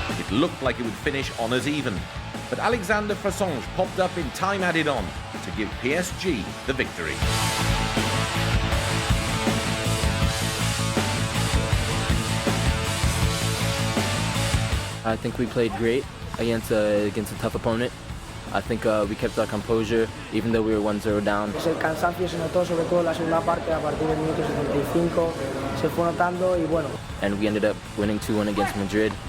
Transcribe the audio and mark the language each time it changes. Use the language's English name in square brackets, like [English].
[English] Looked like it would finish honours even, but Alexander Frassange popped up in time added on to give PSG the victory. I think we played great against a tough opponent. I think we kept our composure even though we were 1-0 down. [Spanish] El cansancio se notó sobre todo en la segunda parte, a partir del minuto 75 se fue notando y bueno. [English] And we ended up winning 2-1 against Madrid.